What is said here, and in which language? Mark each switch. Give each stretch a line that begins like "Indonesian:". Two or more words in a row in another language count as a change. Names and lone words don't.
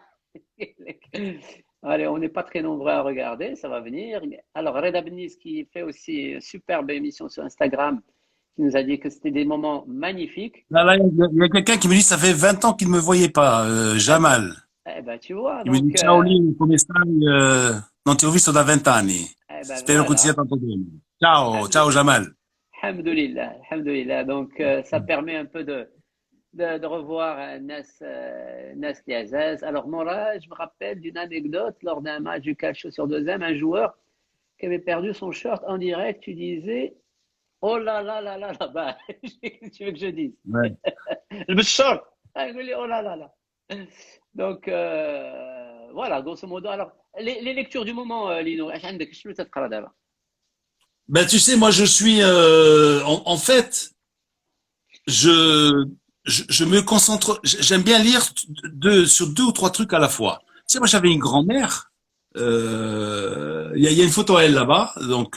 French: Allez, on n'est pas très nombreux à regarder, ça va venir. Alors, Reda Benis qui fait aussi une superbe émission sur Instagram, qui nous a dit que c'était des moments magnifiques. Là, il y a quelqu'un qui me dit, ça fait 20 ans qu'il ne me voyait pas, Jamal. Eh ben, tu vois, Il me donc, dit,
Italian: ciao Lino, come stai? Non ti ho visto da 20 anni.
French: eh ben,
Italian: Spero che ti sia
French: voilà.
Italian: tanto bene. Ciao, ciao Jamal.
Arabic: الحمد لله، الحمد لله.
French: Donc, ça permet un peu de revoir Nas Liazaz. Alors, Mora, je me rappelle d'une anecdote lors d'un match du calcio sur deuxième, un joueur qui avait perdu son shirt en direct, tu disais, oh là là là là là, bah, qu'est-ce que tu veux que je dise? Ouais. Le short! Ah, je dis, oh là là là. Donc, voilà, grosso modo. Alors, les lectures du moment,
Arabic: Lino, عندك شنو تقرا دابا؟
French: Ben, tu sais, moi, je suis, en fait, je, je me concentre, j'aime bien lire sur deux ou trois trucs à la fois. Tu sais, moi, j'avais une grand-mère, il y a une photo à elle là-bas, donc,